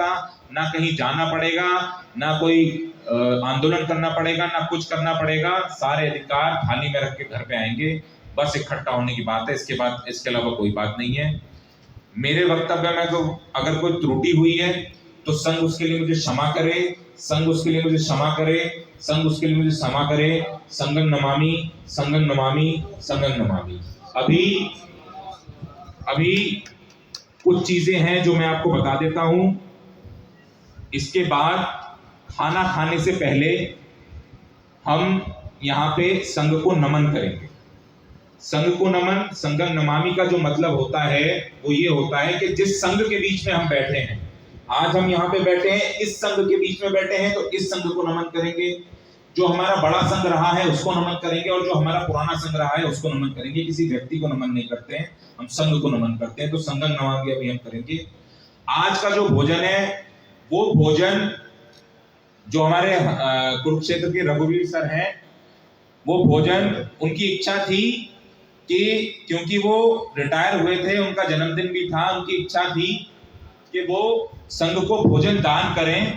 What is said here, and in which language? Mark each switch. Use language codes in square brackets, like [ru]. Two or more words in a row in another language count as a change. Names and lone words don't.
[hi] ना कहीं जाना पड़ेगा, ना कोई आंदोलन करना पड़ेगा, ना कुछ करना पड़ेगा। सारे अधिकार थाली में रख के घर पे आएंगे। बस इकट्ठा होने की बात है, इसके अलावा कोई बात नहीं है। मेरे वक्तव्य में तो अगर कोई त्रुटि हुई है तो संघ उसके लिए मुझे क्षमा करे, संघ उसके लिए मुझे क्षमा करे, संघ उसके लिए मुझे क्षमा करे। [pi] संघं नमामि, संघं नमामि, संघं नमामि। [hi] अभी कुछ चीजें हैं जो मैं आपको बता देता हूं। इसके बाद खाना खाने से पहले हम यहाँ पे संघ को नमन करेंगे। संघ को नमन, [pi] संघं नमामि [hi] का जो मतलब होता है वो ये होता है कि जिस संघ के बीच में हम बैठे हैं, आज हम यहाँ पे बैठे हैं, इस संघ के बीच में बैठे हैं, तो इस संघ को नमन करेंगे। जो हमारा बड़ा संघ रहा है उसको नमन करेंगे, और जो हमारा पुराना संघ रहा है उसको नमन करेंगे। किसी व्यक्ति को नमन नहीं करते हैं, हम संघ को नमन करते हैं। तो [pi] संघं नमामि [hi] अभी हम करेंगे। आज का जो भोजन है वो भोजन जो हमारे कुरुक्षेत्र के रघुवीर सर हैं, वो भोजन उनकी इच्छा थी कि क्योंकि वो रिटायर हुए थे, उनका जन्मदिन भी था, उनकी इच्छा थी कि वो संघ को भोजन दान करें।